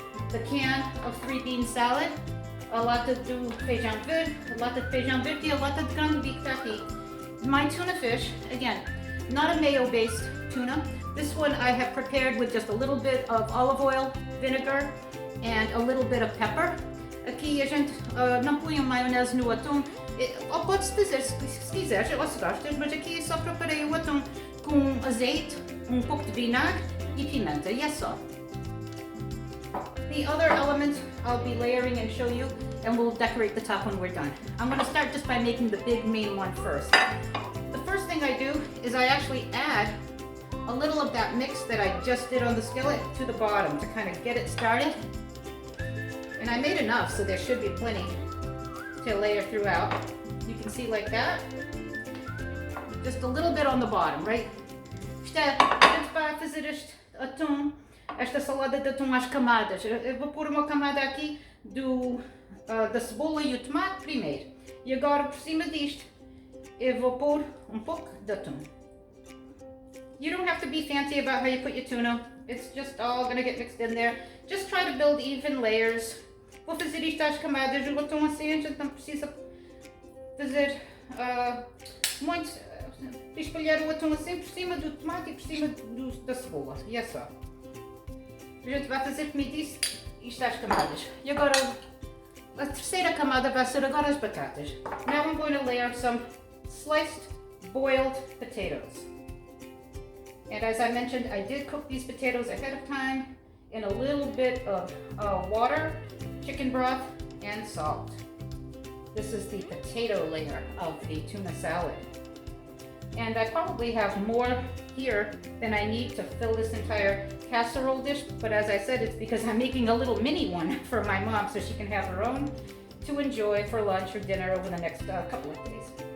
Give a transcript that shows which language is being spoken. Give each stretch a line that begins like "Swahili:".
English: The can of 3-bean salad,
Portuguese: a lata de feijão verde, e a lata de grão de bico está aqui.
English: My tuna fish, again, not a mayo-based tuna. This one I have prepared with just a little bit of olive oil, vinegar, and a little bit of pepper.
Portuguese: Aqui a gente não põe maionese no atum. Ou pode-se fazer se quiseres, ou se gostas, mas aqui só preparei o atum com azeite, um pouco de vinagre e pimenta, e é só.
English: The other elements I'll be layering and show you, and we'll decorate the top when we're done. I'm going to start just by making the big main one first. The first thing I do is I actually add a little of that mix that I just did on the skillet to the bottom to kind of get it started. And I made enough, so there should be plenty to layer throughout. You can see like that. Just a little bit on the bottom, right?
Portuguese: Isto é, a gente vai fazer este atum, esta salada de atum às camadas. Eu vou pôr uma camada aqui da cebola e o tomate primeiro. E agora por cima disto eu vou pôr um pouco de atum.
English: You don't have to be fancy about how you put your tuna. It's just all going to get mixed in there. Just try to build even layers.
Portuguese: Vou fazer isto às camadas. O atum assim, a gente não precisa fazer muito. Espalhar o atum assim por cima do tomate e por cima da cebola. E é só. A gente vai fazer, como disse, isto às camadas. E agora, a terceira camada vai ser agora as batatas.
English: Now I'm going to layer some sliced boiled potatoes. And as I mentioned, I did cook these potatoes ahead of time in a little bit of water, chicken broth, and salt. This is the potato layer of the tuna salad. And I probably have more here than I need to fill this entire casserole dish, but as I said, it's because I'm making a little mini one for my mom so she can have her own to enjoy for lunch or dinner over the next couple of days.